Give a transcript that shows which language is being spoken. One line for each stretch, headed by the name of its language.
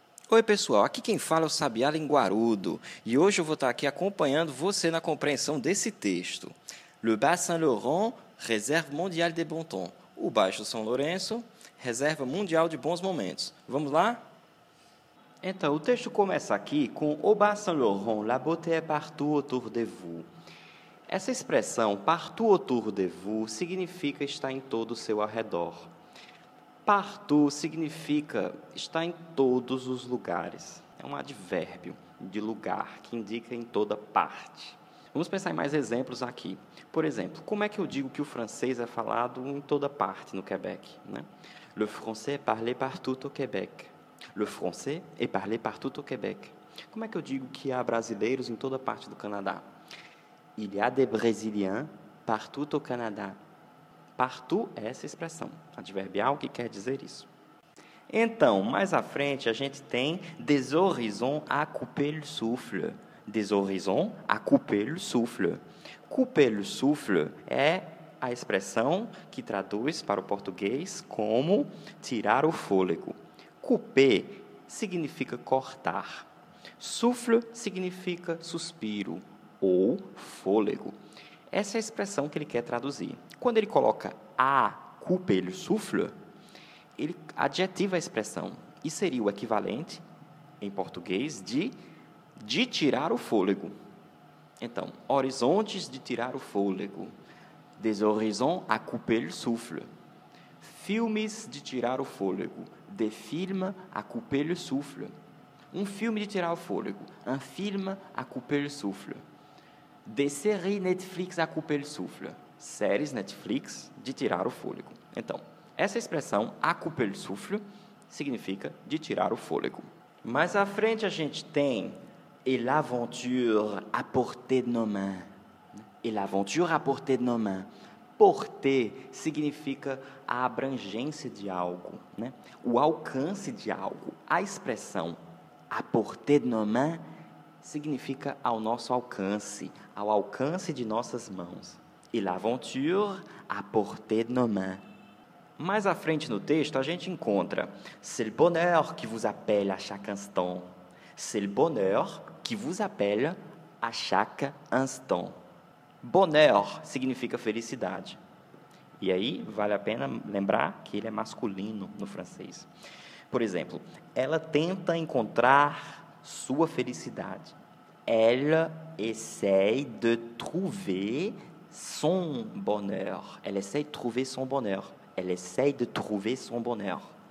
Portuguese: Oi pessoal, aqui quem fala é o Sabiá Linguarudo e hoje eu vou estar aqui acompanhando você na compreensão desse texto.
French: Le Bas Saint-Laurent, réserve mondiale de bon temps.
Portuguese: O Baixo São Lourenço, reserva mundial de bons momentos. Vamos lá? Então, o texto começa aqui com
French: Au Bas Saint-Laurent, la beauté est partout autour de vous.
Portuguese: Essa expressão,
French: partout autour de vous,
Portuguese: significa estar em todo o seu arredor. Partout significa estar em todos os lugares. É um advérbio de lugar que indica em toda parte. Vamos pensar em mais exemplos aqui. Por exemplo, como é que eu digo que o francês é falado em toda parte no Quebec? Né?
French: Le français est parlé partout au Québec. Le français est parlé partout au Québec.
Portuguese: Como é que eu digo que há brasileiros em toda parte do Canadá?
French: Il y a des brésiliens partout au Canadá.
Portuguese: Partout é essa expressão adverbial que quer dizer isso. Então, mais à frente, a gente tem
French: des horizons à couper le souffle. Des horizons à couper le souffle. Couper le souffle
Portuguese: é a expressão que traduz para o português como tirar o fôlego. Couper significa cortar. Souffle significa suspiro ou fôlego. Essa é a expressão que ele quer traduzir. Quando ele coloca
French: à couper le souffle,
Portuguese: ele adjetiva a expressão e seria o equivalente, em português, de tirar o fôlego. Então, horizontes de tirar o fôlego.
French: Des horizons à couper le souffle.
Portuguese: Filmes de tirar o fôlego.
French: Des films à couper le souffle.
Portuguese: Um filme de tirar o fôlego.
French: Un film à couper le souffle. Des séries Netflix à couper le souffle.
Portuguese: Séries Netflix de tirar o fôlego. Então, essa expressão
French: à couper le souffle
Portuguese: significa de tirar o fôlego. Mais à frente a gente tem
French: et l'aventure à portée de nos mains. Et l'aventure à portée de nos mains.
Portuguese: Porter significa a abrangência de algo, né? O alcance de algo. A expressão
French: à portée de nos mains
Portuguese: significa ao nosso alcance, ao alcance de nossas mãos.
French: Et l'aventure à portée de nos mains.
Portuguese: Mais à frente no texto, a gente encontra
French: c'est le bonheur qui vous appelle à chaque instant. C'est le bonheur qui vous appelle à chaque instant.
Portuguese: Bonheur significa felicidade. E aí, vale a pena lembrar que ele é masculino no francês. Por exemplo, ela tenta encontrar sua felicidade.
French: Elle essaie de trouver son bonheur. Elle essaie de trouver son bonheur. Elle essaie de trouver son bonheur.